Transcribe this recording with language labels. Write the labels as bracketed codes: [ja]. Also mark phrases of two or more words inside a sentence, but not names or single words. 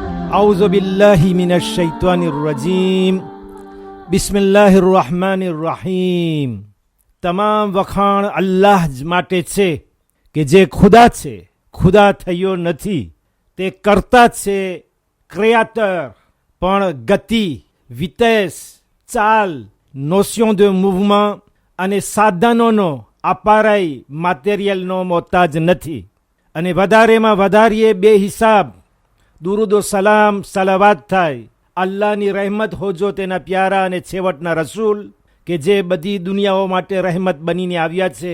[ar] أعوذ بالله من الشيطان الرجيم بسم الله الرحمن الرحيم. [gu] તમામ વખાણ અલ્લાહ જ માટે છે કે જે ખુદા છે, ખુદા થયો નથી. તે કરતા છે, ક્રિએટર, પણ ગતિ, વિતેસ, ચાલ, [fr] notion de mouvement [gu] અને સાધનોનો અપારાઈ મટીરિયલનો મોહતાજ નથી. અને વધારેમાં વધારે બે હિસાબ દુરુદો સલામ સલાવાત થાય અલ્લાહની રહેમત હોજો તેના પ્યારા અને છેવટના રસૂલ કે જે બધી દુનિયાઓ માટે રહેમત બનીને આવ્યા છે.